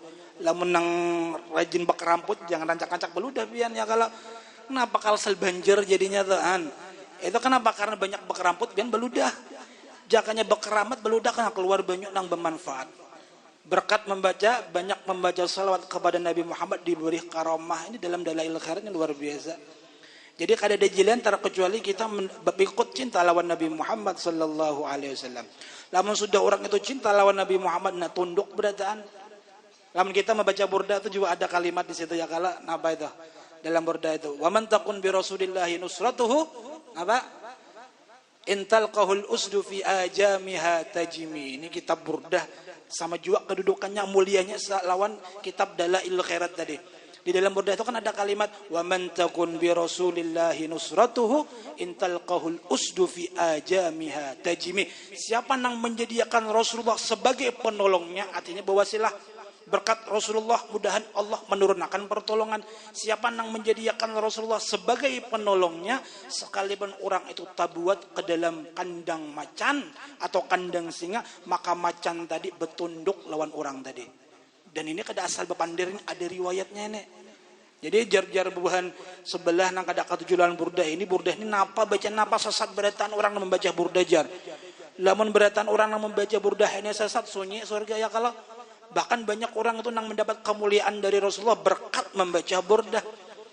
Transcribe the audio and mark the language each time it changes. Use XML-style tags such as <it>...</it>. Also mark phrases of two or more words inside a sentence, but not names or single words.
<bjn>Lamun nang rajin bekeramput jangan rancak-rancak beludah bian ya kalau kenapa kalsel banjir jadinya tuh itu kenapa karena banyak bekeramput bian beludah jakanya bekeramat beludah karena keluar banyu nang bermanfaat. Berkat banyak membaca salawat kepada Nabi Muhammad diberi karomah ini dalam dalailul khairat ini luar biasa. Jadi kada ada jalan terkecuali kita berikut cinta lawan Nabi Muhammad</bjn> <ar>صلى الله عليه وسلم.</ar> <bjn>Lamun sudah orang itu cinta lawan Nabi Muhammad nak tunduk berataan. Lamun kita membaca burda itu juga ada kalimat di situ ya kala apa itu? Dalam burda itu,</bjn> <ar>"ومن تكن برسول الله نصرته" apa? "إن تلقه الأسد في آجامها تجم."</ar> <bjn>Ini kitab burda sama juga kedudukannya mulianya lawan kitab Dalailul Khairat tadi. Di dalam burda itu kan ada kalimat</bjn> <ar>ومن تكن برسول الله نصرته إن تلقه الأسد في آجامها تجم.</ar> <bjn>Siapa yang menjadikan Rasulullah sebagai penolongnya artinya bahwasilah berkat Rasulullah mudahan Allah menurunkan pertolongan. Siapa yang menjadikan Rasulullah sebagai penolongnya sekalipun orang itu tabuat ke dalam kandang macan atau kandang singa maka macan tadi bertunduk lawan orang tadi. Dan ini kada asal bepandirin ada riwayatnya nih. Jadi jar-jar buhan sebelah nang kada katujulan burda ini napa baca napa sesat beratan orang yang membaca burda jar. Lamun beratan orang yang membaca burda ini sesat sunyi surga ya kalau bahkan banyak orang itu nang mendapat kemuliaan dari Rasulullah berkat membaca burda.</bjn>